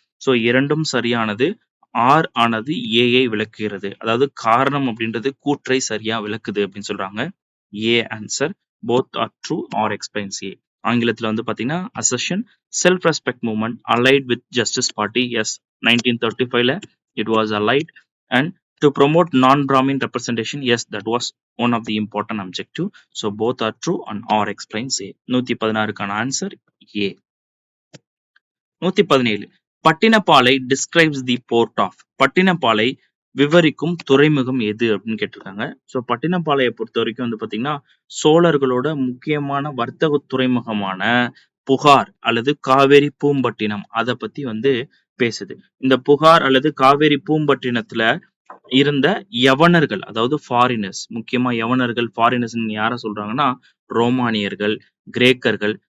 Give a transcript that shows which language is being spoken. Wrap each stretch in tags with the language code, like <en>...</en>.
<ta>So இரண்டும் சரியானது. R ஆனது ஏஐ விளக்குகிறது, அதாவது காரணம் அப்படின்றது கூற்றை சரியா விளக்குது அப்படின்னு சொல்றாங்க. A answer.</ta> <en>Both are true R explains A.</en> <ta>ஆங்கிலத்துல வந்து பாத்தீங்கன்னா</ta> <en>Assertion self respect movement allied with Justice Party. Yes, 1935ல it was allied. And To promote non-Brahmin representation, yes, that was one of the important objective. So both are true and R explains A. 116க்கான answer A. 117 Pattinappalai describes the port of.</en> <ta>Pattinappalai விவரிக்கும் துறைமுகம் எது அப்படின்னு கேட்டிருக்காங்க. So பட்டினப்பாளையை பொறுத்த வரைக்கும் வந்து பார்த்தீங்கன்னா சோழர்களோட முக்கியமான வர்த்தக துறைமுகமான புகார் அல்லது காவேரி பூம்பட்டினம் அதை பத்தி வந்து பேசுது. இந்த புகார் அல்லது காவேரி பூம்பட்டினத்துல இருந்த யவனர்கள், அதாவது ஃபாரினர்ஸ், முக்கியமா யவனர்கள் ஃபாரினர்ஸ் யார சொல்றாங்கன்னா ரோமானியர்கள், கிரேக்கர்கள்.</ta>